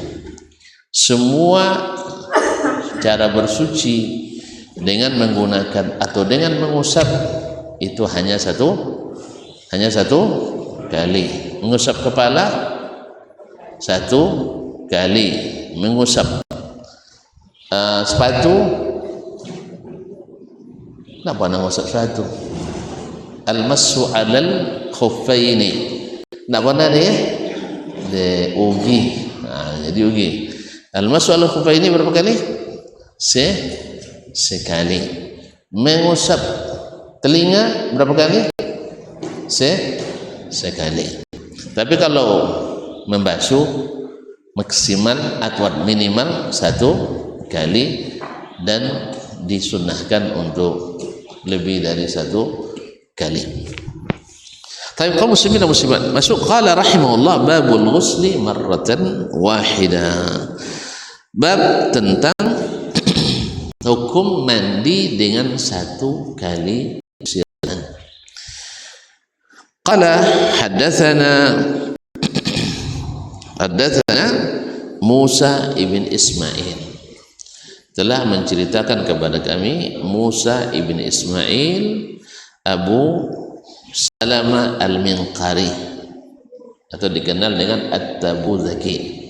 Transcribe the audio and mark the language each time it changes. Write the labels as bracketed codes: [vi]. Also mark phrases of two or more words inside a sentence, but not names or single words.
[ms] Semua cara bersuci dengan menggunakan atau dengan mengusap itu hanya satu kali. Mengusap kepala 1 kali. Mengusap sepatu, kenapa nak usap sepatu? [ar] المسح على الخفين, [ms] nak mana dia? De ugi. Jadi ugi. [ar] المسح على الخفين [ms] berapa kali? Sekali. Mengusap telinga berapa kali? Sekali. Tapi kalau membasuh maksimal atau minimal 1 kali, dan disunnahkan untuk lebih dari 1 kali. Tapi kaum muslimin dan muslimat, masuk [ar] قال رحمه الله باب الغسل مرة واحدة. [ms] Bab tentang hukum mandi dengan 1 kali siram. [ar] قال حدثنا موسى بن إسماعيل, [ms] telah menceritakan kepada kami Musa ibn Ismail Abu Salama al-Minqari, atau dikenal dengan At-Tabuzaki.